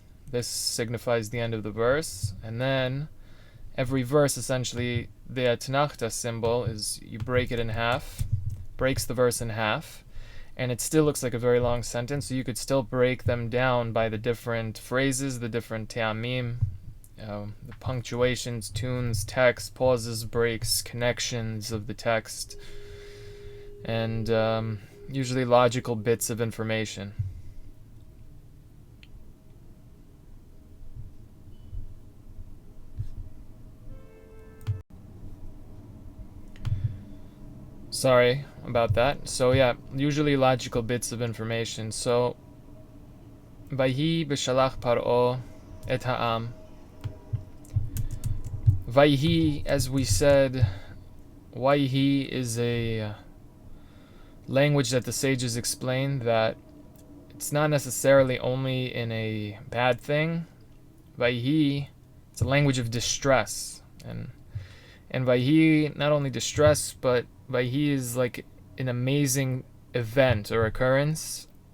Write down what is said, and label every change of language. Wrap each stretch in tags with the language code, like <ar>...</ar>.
<en>This signifies the end of the verse, and then every verse, essentially, the Tanakh symbol is you break it in half, breaks the verse in half, and it still looks like a very long sentence, so you could still break them down by the different phrases, the different te'amim, the punctuations, tunes, text, pauses, breaks, connections of the text, and usually logical bits of information. Sorry about that. So yeah, usually logical bits of information.</en> <he>So ויהי בשלח פרעה את העם.</he> <en>ויהי, as we said, wayehii is a language that the sages explain that it's not necessarily only in a bad thing. ויהי, it's a language of distress, and ויהי, not only distress, but ויהי is like an amazing event or occurrence.</en>